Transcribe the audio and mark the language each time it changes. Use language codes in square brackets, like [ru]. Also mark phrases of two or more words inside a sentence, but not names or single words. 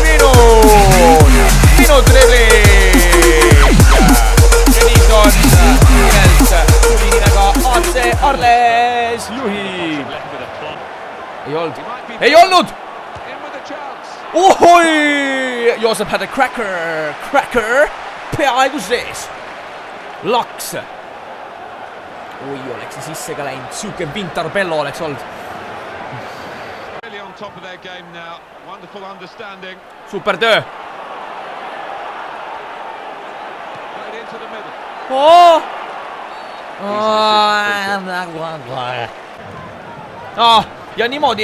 [et] Minu dribling! Ja nüüd on nimelt tuli nimega AC Arles juhib. Ei olnud! Ohoi! [en] Joosep had a cracker! [et] Peaaegu sees! Laks! Oi, oleks see sisse ka läinud. Süüke Vintarbello oleks olnud. Super töö. Ja niimoodi.